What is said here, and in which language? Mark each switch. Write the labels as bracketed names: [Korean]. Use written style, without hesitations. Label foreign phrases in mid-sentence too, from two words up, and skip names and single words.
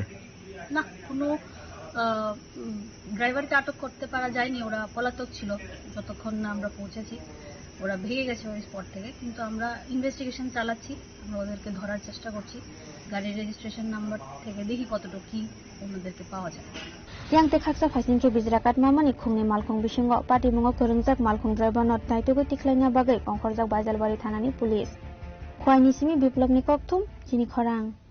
[Bangla] না কোনো ড্রাইভারকে আটক করতে পারা যায়নি ওরা পলাতক ছিল যতক্ষণ না আমরা পৌঁছেছি ওরা ভেঙে গেছে ওই স্পট থেকে কিন্তু আমরা ইনভেস্টিগেশন চালাচ্ছি আমরা ওদেরকে ধরার চেষ্টা করছি গাড়ির রেজিস্ট্রেশন নাম্বার থেকে দেখি কতটুকু কি ওনাদেরকে পাওয়া যায় [Kok Borok] yang te khaksa phasingke bijrakat mamani khungni malkhung bisingo party mungo korungjak malkhung driver not naitugo tiklaina bagai kongkhorjak Baijalbari thanani police khwaini simi biplobni kokthum chini khorang